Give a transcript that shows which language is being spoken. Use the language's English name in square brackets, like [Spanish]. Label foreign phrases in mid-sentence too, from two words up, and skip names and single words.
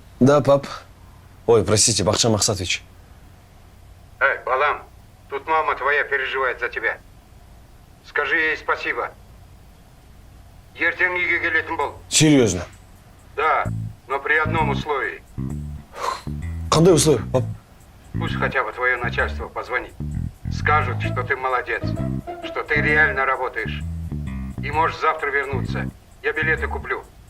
[Russian] Да, пап. Ой, простите, Бахчан Махсатович. Эй, балам, тут мама твоя переживает за тебя. Скажи ей спасибо. [Kazakh] Ертең үйге келетін бол. [Russian] Серьезно? Да, но при одном условии. [Kazakh] Қандай условия, пап? [Russian] Пусть хотя бы твое начальство позвонит. Скажут, что ты молодец, что ты реально работаешь. И можешь завтра вернуться. Я билеты куплю.